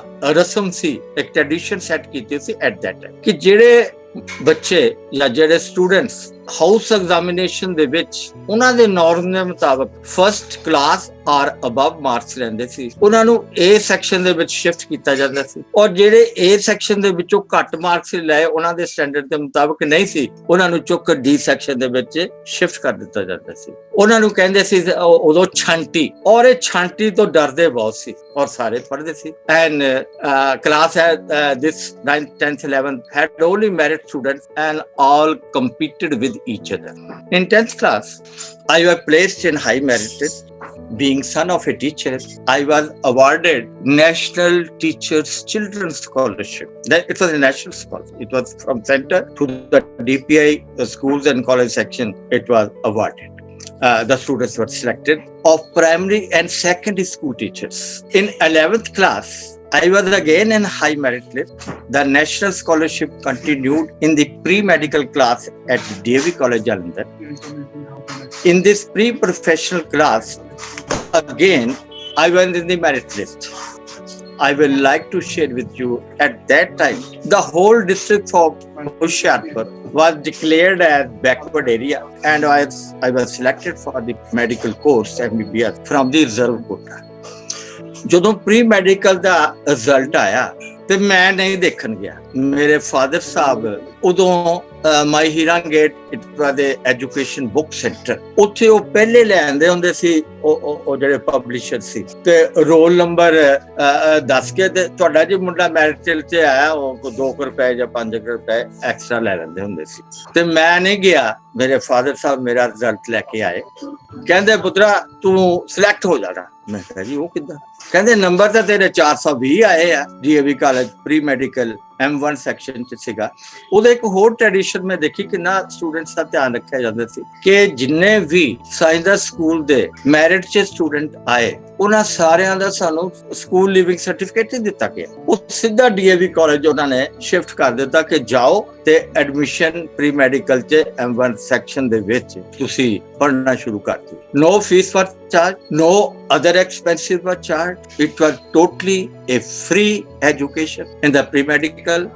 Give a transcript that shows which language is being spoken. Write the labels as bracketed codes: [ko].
[pa] ਰਸਮ ਸੀ ਇੱਕ tradition set ਕੀਤੀ ਸੀ [en] at that time [pa] ਕਿ ਜਿਹੜੇ ਬੱਚੇ ਜਾਂ ਜਿਹੜੇ ਸਟੂਡੈਂਟਸ ਹਾਊਸ ਐਗਜ਼ਾਮੀਨੇਸ਼ਨ ਦੇ ਵਿੱਚ ਉਹਨਾਂ ਦੇ ਨੋਰਮ ਦੇ ਮੁਤਾਬਕ ਫਸਟ ਕਲਾਸ ਔਰ ਅਬਵ ਮਾਰਕਸ ਲੈਂਦੇ ਸੀ ਉਹਨਾਂ ਨੂੰ A ਸੈਕਸ਼ਨ ਦੇ ਵਿੱਚ ਸ਼ਿਫਟ ਕੀਤਾ ਜਾਂਦਾ ਸੀ ਔਰ ਜਿਹੜੇ A ਸੈਕਸ਼ਨ ਦੇ ਵਿੱਚੋਂ ਘੱਟ ਮਾਰਕਸ ਲਏ ਉਹਨਾਂ ਦੇ ਸਟੈਂਡਰਡ ਦੇ ਮੁਤਾਬਕ ਨਹੀਂ ਸੀ ਉਹਨਾਂ ਨੂੰ ਚੁੱਕ D ਸੈਕਸ਼ਨ ਦੇ ਵਿੱਚ ਸ਼ਿਫਟ ਕਰ ਦਿੱਤਾ ਜਾਂਦਾ ਸੀ। ਉਹਨਾਂ ਨੂੰ ਕਹਿੰਦੇ ਸੀ ਉਦੋਂ ਛਾਂਟੀ ਔਰ ਇਹ ਛਾਂਟੀ ਤੋਂ ਡਰਦੇ ਬਹੁਤ ਸੀ ਔਰ ਸਾਰੇ ਪੜ੍ਹਦੇ ਸੀ and class [en] this 9th 10th 11th had only merit students and all competed with each other. In 10th class, I was placed in high merit. Being son of a teacher, I was awarded National Teachers Children's Scholarship. It was a national scholarship. It was from center to the DPI schools and college section. It was awarded. The students were selected of primary and secondary school teachers. In 11th class, I was again in high merit list. The national scholarship continued in the pre-medical class at DAV College, Jalandhar. In this pre-professional class, again, I was in the merit list. I will like to share with you, at that time, the whole district of Hoshiarpur was declared as backward area and I was selected for the medical course MBBS from the reserve quota. [pa] ਜਦੋਂ pre medical ਦਾ result ਆਇਆ ਤੇ ਮੈਂ ਨਹੀਂ ਦੇਖਣ ਗਿਆ। ਮੇਰੇ father ਸਾਹਿਬ ਉਦੋਂ ਮਾਈ ਹੀਰਾ gate [en] it was the education book centre [pa] ਉੱਥੇ ਉਹ ਪਹਿਲੇ ਲੈ ਆਂਦੇ ਹੁੰਦੇ ਸੀ ਉਹ ਜਿਹੜੇ ਪਬਲਿਸ਼ਰ ਸੀ ਤੇ ਰੋਲ ਨੰਬਰ ਦੱਸ ਕੇ ਤੇ ਤੁਹਾਡਾ ਜੇ ਮੁੰਡਾ ਮੈਰਿਟ 'ਚ ਆਇਆ ਉਹ 2 ਰੁਪਏ ਜਾਂ 5 ਰੁਪਏ ਐਕਸਟਰਾ ਲੈ ਲੈਂਦੇ ਹੁੰਦੇ ਸੀ ਤੇ ਮੈਂ ਨਹੀਂ ਗਿਆ। ਮੇਰੇ ਫਾਦਰ ਸਾਹਿਬ ਮੇਰਾ ਰਿਜ਼ਲਟ ਲੈ ਕੇ ਆਏ ਕਹਿੰਦੇ ਪੁੱਤਰਾ ਤੂੰ ਸਿਲੈਕਟ ਹੋ ਜਾਣਾ। ਮੈਂ ਕਿਹਾ ਜੀ ਉਹ ਕਿੱਦਾਂ? ਕਹਿੰਦੇ ਨੰਬਰ ਤਾਂ ਤੇਰੇ 420 ਆਏ ਆ DAV college pre medical M1 section 'ਚ ਸੀਗਾ। ਉਹਦਾ ਇੱਕ ਹੋਰ ਟ੍ਰੈਡੀਸ਼ਨ ਮੈਂ ਦੇਖੀ ਕਿੰਨਾ ਸਟੂਡੈਂਟਸ ਦਾ ਧਿਆਨ ਰੱਖਿਆ ਜਾਂਦਾ ਸੀ ਕਿ ਜਿੰਨੇ ਵੀ ਸਾਇੰਸ ਦਾ ਸਕੂਲ ਦੇ ਮੈਰਿਟ 'ਚ ਸਟੂਡੈਂਟ ਆਏ ਉਹਨਾਂ ਸਾਰਿਆਂ ਦਾ ਸਾਨੂੰ ਸਕੂਲ ਲਿਵਿੰਗ ਸਰਟੀਫਿਕੇਟ ਹੀ ਦਿੱਤਾ ਗਿਆ। ਉਹ ਸਿੱਧਾ DAV ਕਾਲਜ ਉਹਨਾਂ ਨੇ ਸ਼ਿਫਟ ਕਰ ਦਿੱਤਾ ਕਿ ਜਾਓ ਤੇ ਐਡਮਿਸ਼ਨ ਪ੍ਰੀ ਮੈਡੀਕਲ 'ਚ M1 ਸੈਕਸ਼ਨ ਦੇ ਵਿੱਚ ਤੁਸੀਂ ਪੜ੍ਹਨਾ ਸ਼ੁਰੂ ਕਰ ਦਿਓ। [en] No fees were charged, no other expenses were charged. It was totally a free education in the pre-medical.